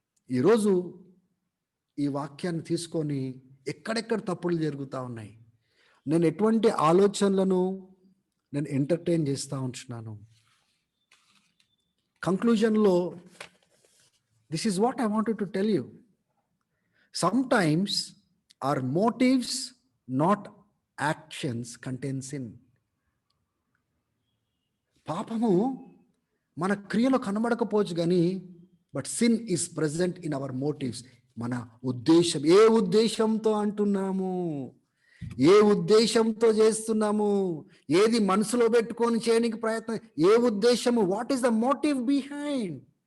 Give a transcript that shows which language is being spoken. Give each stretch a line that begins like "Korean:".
Telugu: ఈరోజు ఈ వాక్యాన్ని తీసుకొని ఎక్కడెక్కడ తప్పులు జరుగుతూ ఉన్నాయి, నేను ఎటువంటి ఆలోచనలను నేను ఎంటర్టైన్ చేస్తూ ఉంటున్నాను.
English: కంక్లూజన్లో this is what I wanted to tell you. Sometimes our motives, not actions, contain sin.
Telugu: పాపము మన క్రియలో కనబడకపోవచ్చు కానీ
English: But sin is present in our motives.
Telugu: మన ఉద్దేశం, ఏ ఉద్దేశంతో అంటున్నాము, ఏ ఉద్దేశంతో చేస్తున్నాము, ఏది మనసులో పెట్టుకొని చేయడానికి ప్రయత్నం, ఏ ఉద్దేశము,
English: What is the motive behind.